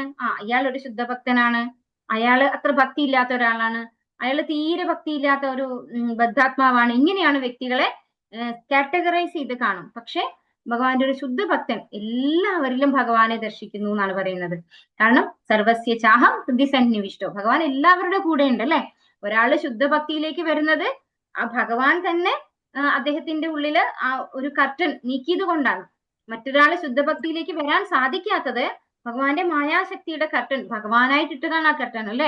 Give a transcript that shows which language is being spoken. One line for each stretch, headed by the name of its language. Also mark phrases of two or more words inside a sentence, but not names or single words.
Malayalam: ഇയാൾ ഒരു ശുദ്ധ ഭക്തനാണ്, അയാള് അത്ര ഭക്തി ഇല്ലാത്ത ഒരാളാണ്, അയാൾ തീരെ ഭക്തി ഇല്ലാത്ത ഒരു ബദ്ധാത്മാവാണ്. ഇങ്ങനെയാണ് വ്യക്തികളെ കാറ്റഗറൈസ് ചെയ്ത് കാണും. പക്ഷെ ഭഗവാന്റെ ഒരു ശുദ്ധ ഭക്തൻ എല്ലാവരിലും ഭഗവാനെ ദർശിക്കുന്നു എന്നാണ് പറയുന്നത്. കാരണം
Sanskrit: സർവസ്യ ചാഹം ഹൃദി സന്നിവിഷ്ടോ,
Malayalam: ഭഗവാൻ എല്ലാവരുടെ കൂടെ ഉണ്ട് അല്ലെ. ഒരാള് ശുദ്ധ ഭക്തിയിലേക്ക് വരുന്നത് ആ ഭഗവാൻ തന്നെ അദ്ദേഹത്തിന്റെ ഉള്ളില് ആ ഒരു കർട്ടൻ നീക്കിയത് കൊണ്ടാണ്. മറ്റൊരാള് ശുദ്ധഭക്തിയിലേക്ക് വരാൻ സാധിക്കാത്തത് ഭഗവാന്റെ മായാശക്തിയുടെ കർട്ടൻ, ഭഗവാനായിട്ടിട്ടതാണ് ആ കർട്ടൻ അല്ലെ.